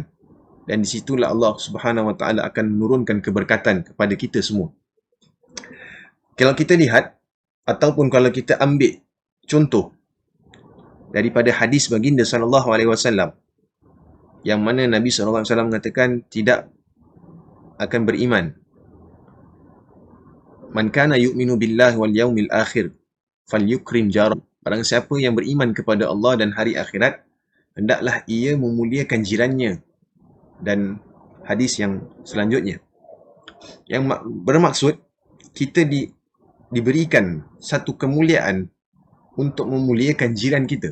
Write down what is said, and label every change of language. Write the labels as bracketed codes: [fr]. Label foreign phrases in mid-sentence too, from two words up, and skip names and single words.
[ms] Dan di situlah Allah [ar] Subhanahu Wa Taala [ms] akan menurunkan keberkatan kepada kita semua. Kalau kita lihat ataupun kalau kita ambil contoh daripada hadis baginda SAW, yang mana Nabi SAW mengatakan tidak akan beriman. [ar] Man kana yu'minu billahi wal yaumil akhir falyukrim jarah. [ms] Barang siapa yang beriman kepada Allah dan hari akhirat, hendaklah ia memuliakan jirannya. Dan hadis yang selanjutnya, yang bermaksud kita diberikan satu kemuliaan untuk memuliakan jiran kita.